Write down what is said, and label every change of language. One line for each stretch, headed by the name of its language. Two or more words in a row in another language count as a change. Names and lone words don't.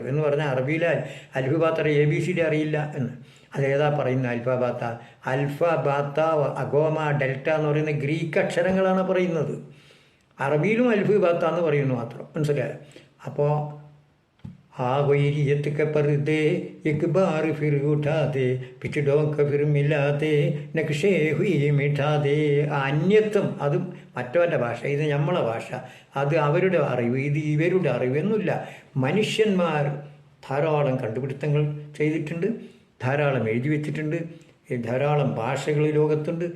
Malayalam: എന്ന് പറഞ്ഞാൽ അറബിയിൽ അൽഫ ബാത്ത ABCD അറിയില്ല എന്ന്. അതേതാ പറയുന്നത്? അൽഫ ബാത്ത അഗോമ ഡെൽറ്റ എന്ന് പറയുന്ന ഗ്രീക്ക് അക്ഷരങ്ങളാണ് പറയുന്നത്. അറബിയിലും അൽഫ് ബാത്ത എന്ന് പറയുന്നു മാത്രം. മനസ്സിലായോ? അപ്പോൾ ആ വൈരിയത്തൊക്കെ പറുതേ
Hindi: एक बार फिर उठा दे पिछड़ों का फिर मिला दे नक्शे हुई मिटा दे.
Malayalam: ആ അന്യത്വം അത് മറ്റവൻ്റെ ഭാഷ, ഇത് നമ്മളെ ഭാഷ, അത് അവരുടെ അറിവ്, ഇത് ഇവരുടെ അറിവ് എന്നില്ല. മനുഷ്യന്മാർ ധാരാളം കണ്ടുപിടുത്തങ്ങൾ ചെയ്തിട്ടുണ്ട്, ധാരാളം എഴുതി വെച്ചിട്ടുണ്ട്, ധാരാളം ഭാഷകൾ ലോകത്തുണ്ട്.